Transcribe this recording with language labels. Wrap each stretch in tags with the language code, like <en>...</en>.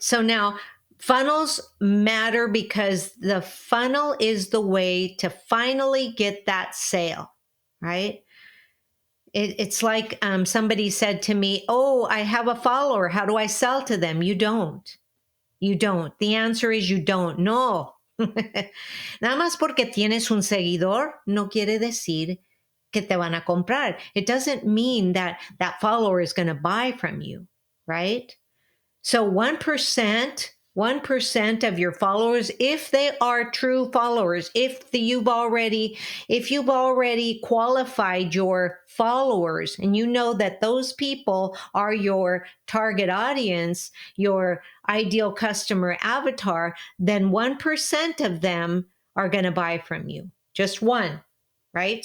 <en>So now funnels matter because the funnel is the way to finally get that sale, right? It's like somebody said to me, oh, I have a follower. How do I sell to them? You don't. You don't. The answer is you don't. No.</en> <es>Nada más porque tienes un seguidor no quiere decir que te van a comprar.</es> <en>It doesn't mean that that follower is going to buy from you, right? So 1% of your followers, if they are true followers, if you've already qualified your followers and you know that those people are your target audience, your ideal customer avatar, then 1% of them are going to buy from you. Just one. Right?</en>